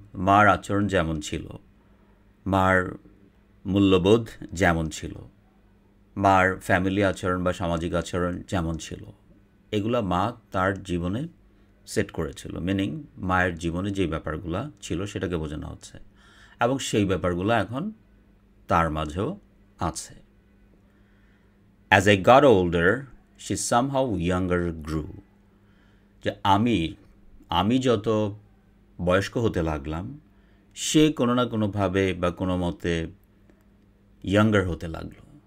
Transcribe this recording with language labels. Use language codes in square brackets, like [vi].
[bn] মার আচরণ যেমন ছিল, মার মূল্যবোধ যেমন ছিল, মার ফ্যামিলি আচরণ বা সামাজিক আচরণ যেমন ছিল, এগুলা মা তার জীবনে সেট করেছিল। মিনিং মায়ের জীবনে যেই ব্যাপারগুলো ছিল সেটাকে বোঝানো হচ্ছে, এবং সেই ব্যাপারগুলো এখন তার মাঝেও আছে। [en] As I got older, she somehow younger grew. [bn] যে আমি যত বয়স্ক হতে লাগলাম, সে কোনো না কোনোভাবে বা কোনো মতে ইয়াঙ্গার হতে লাগলো।